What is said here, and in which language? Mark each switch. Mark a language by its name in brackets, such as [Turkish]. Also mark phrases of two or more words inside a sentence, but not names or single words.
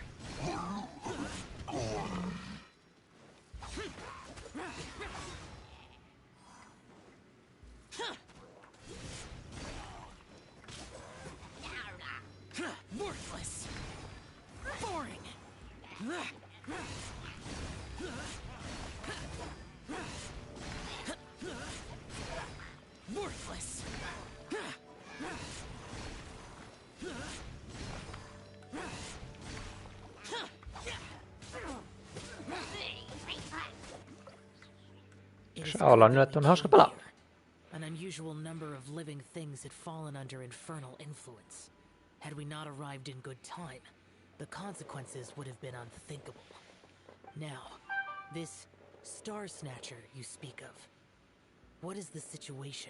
[English] Worthless! Boring! Worthless! [Finnish] Saa olla nyt, että on hauska pelaa. [English] An unusual number of living things had fallen under infernal influence. Had we not arrived in good time, the consequences would have been unthinkable. Now, this Star Snatcher you speak of, what is the situation?